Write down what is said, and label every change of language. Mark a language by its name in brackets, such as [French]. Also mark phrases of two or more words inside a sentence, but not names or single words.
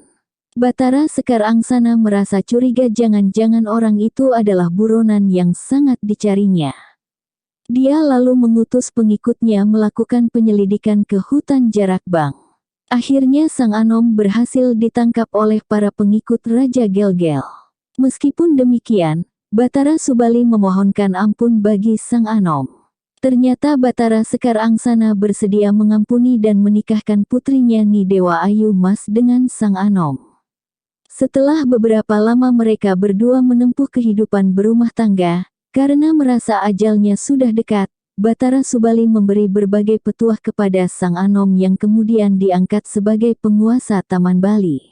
[Indonesian] Batara Sekar Angsana merasa curiga jangan-jangan orang itu adalah buronan yang sangat dicarinya. Dia lalu mengutus pengikutnya melakukan penyelidikan ke hutan Jarakbang. Akhirnya Sang Anom berhasil ditangkap oleh para pengikut Raja Gelgel. Meskipun demikian, Batara Subali memohonkan ampun bagi Sang Anom. Ternyata Batara Sekar Angsana bersedia mengampuni dan menikahkan putrinya Ni Dewa Ayu Mas dengan Sang Anom. Setelah beberapa lama mereka berdua menempuh kehidupan berumah tangga, karena merasa ajalnya sudah dekat, Batara Subali memberi berbagai petuah kepada Sang Anom yang kemudian diangkat sebagai penguasa Taman Bali.